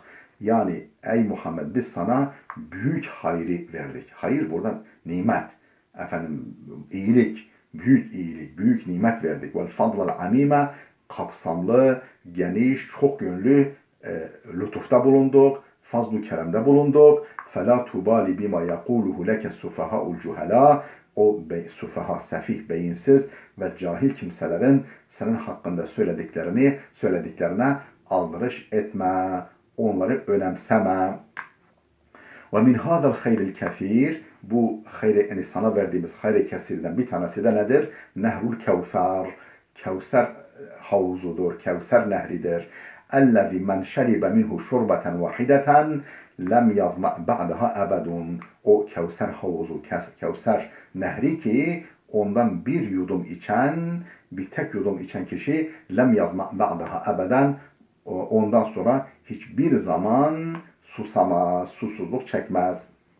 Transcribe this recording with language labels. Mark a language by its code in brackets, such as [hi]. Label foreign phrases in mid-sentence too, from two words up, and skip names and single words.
[tr] Yani ey Muhammed biz sana büyük hayri verdik. Hayır buradan nimet. İyilik, büyük iyilik, büyük nimet verdik. [ar] والفضل العميم, [tr] kapsamlı, geniş, çok yönlü lütufta bulunduk. Fazl-ı keremde bulunduk. [ar] فَلَا تُبَالِ بِمَا يَقُولُهُ لَكَ السُّفَهَاءُ الْجُهَلَاءُ. [tr] O sufaha, sefih, beyinsiz ve cahil kimselerin senin hakkında söylediklerine aldırış etme. Onları önemseme. [ar] وَمِنْ هَذَا الْخَيْرِ الْكَثِيرِ. [tr] Bu hayri, sana verdiğimiz hayri kesirden bir tanesi de nedir? Nehrul Kevser. Kevser havuzudur. Kevser nehridir. [ar] اَلَّذِي مَنْ شَرِبَ مِنْهُ شُرْبَةً وَحِدَةً لم يظمأ بعدها أبدا. [tr] O Kevser havuzu, Kevser nehri ki ondan bir yudum içen, bir tek yudum içen kişi [ar] لم يظمأ بعدها أبدا, [tr] ondan sonra hiçbir zaman susamaz, susuzluk çekmez.